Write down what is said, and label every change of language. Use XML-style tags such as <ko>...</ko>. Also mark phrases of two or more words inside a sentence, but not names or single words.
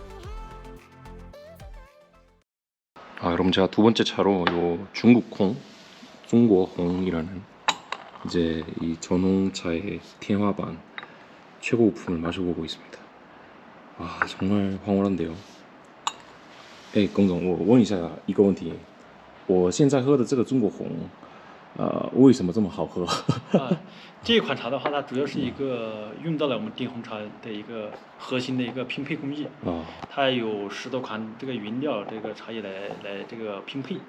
<ko>여러분, 제가 두 번째 차로 요 중국홍이라는 이제 이 전홍차의 天花板 최고급품을 마셔보고 있습니다. 정말 황홀한데요.</ko> <zh>龚总，我问一下一个问题，我现在喝的这个中国红，为什么这么好喝？这一款茶的话，它主要是一个用到了我们滇红茶的一个核心的一个拼配工艺。它有10多款这个原料这个茶叶来这个拼配。</zh>